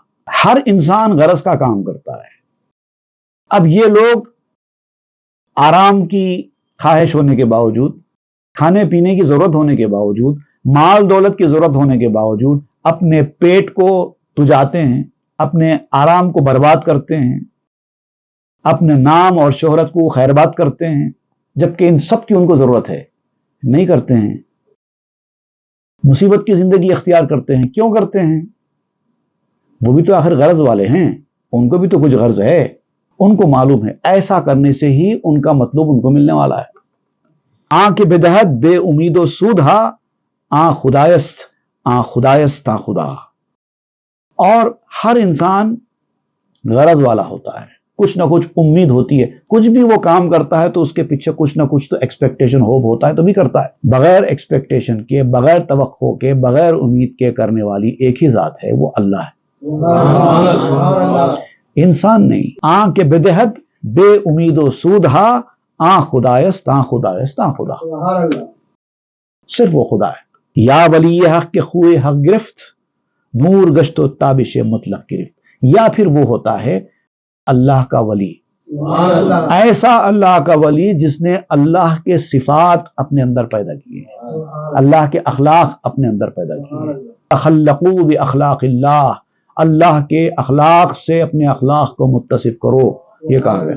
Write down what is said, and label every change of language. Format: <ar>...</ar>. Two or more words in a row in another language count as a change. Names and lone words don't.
<ur>ہر انسان غرض کا کام کرتا ہے۔ اب یہ لوگ آرام کی خواہش ہونے کے باوجود کھانے پینے کی ضرورت ہونے کے باوجود، مال دولت کی ضرورت ہونے کے باوجود اپنے پیٹ کو تجاتے ہیں، اپنے آرام کو برباد کرتے ہیں، اپنے نام اور شہرت کو خیرباد کرتے ہیں، جبکہ ان سب کی ان کو ضرورت ہے، نہیں کرتے ہیں۔ مصیبت کی زندگی اختیار کرتے ہیں، کیوں کرتے ہیں؟ وہ بھی تو آخر غرض والے ہیں، ان کو بھی تو کچھ غرض ہے، ان کو معلوم ہے ایسا کرنے سے ہی ان کا مطلوب ان کو ملنے والا ہے۔</ur> <fa>آن کے بدہت بے امید و سود ہا، آن خدایست تا خدا۔</fa> <ur>اور ہر انسان غرض والا ہوتا ہے، کچھ نہ کچھ امید ہوتی ہے، کچھ بھی وہ کام کرتا ہے تو اس کے پیچھے کچھ نہ کچھ تو</ur> <en>expectation hope</en> <ur>ہوتا ہے تو بھی کرتا ہے۔ بغیر ایکسپیکٹیشن کے، بغیر توقع کے، بغیر امید کے کرنے والی ایک ہی ذات ہے، وہ اللہ ہے، انسان نہیں۔</ur> <fa>آن کے بدہت بے امید و سود ہا، آن خدایست تا خدا۔</fa> <ur>صرف وہ خدا ہے۔</ur> <fa>یا ولی حق کے خوئے حق گرفت، نور گشت و تابش مطلق گرفت۔</fa> <ur>یا پھر وہ ہوتا ہے اللہ کا ولی، ایسا اللہ کا ولی جس نے اللہ کے صفات اپنے اندر پیدا کیے، اللہ کے اخلاق اپنے اندر پیدا کیے۔</ur> <ar>تخلقوا باخلاق اللہ،</ar> <ur>اللہ کے اخلاق سے اپنے اخلاق کو متصف کرو، یہ کہا گیا۔</ur>